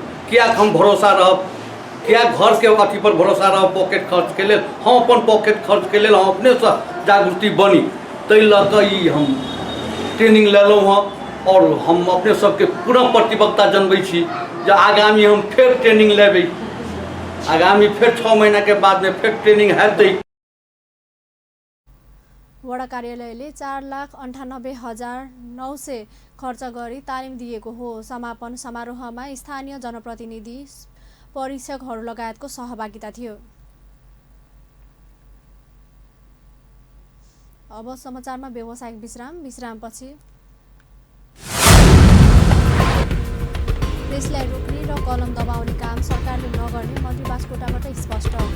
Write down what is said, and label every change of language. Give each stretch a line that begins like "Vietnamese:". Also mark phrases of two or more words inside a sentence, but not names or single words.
Maithili: क्या हम भरोसा रह क्या घर के अथी पर भरोसा रह पॉकेट खर्च के लिए हम अपन पॉकेट खर्च के लिए हम अपने से जागृति बनी तै लक हम ट्रेनिंग लेलौं हैं और हम अपने सबके पूरा प्रतिबद्धता जनबै छी जो आगामी हम फिर ट्रेनिंग लेबै। आगामी फिर 6 महीना के बाद में फिर ट्रेनिंग हेतै।
Nepali: वडा कार्यालयले 4,98,900 खर्च गरी तालिम दिएको हो। समापन समारोहमा स्थानीय जनप्रतिनिधि, परीक्षकहरू लगायतको सहभागिता थियो। अब समाचारमा व्यावसायिक विश्रामपछि प्रेसलाई रोक्ने र कलम दबाउने काम सरकारले नगर्ने मन्त्री बास्कोटाबाट स्पष्ट।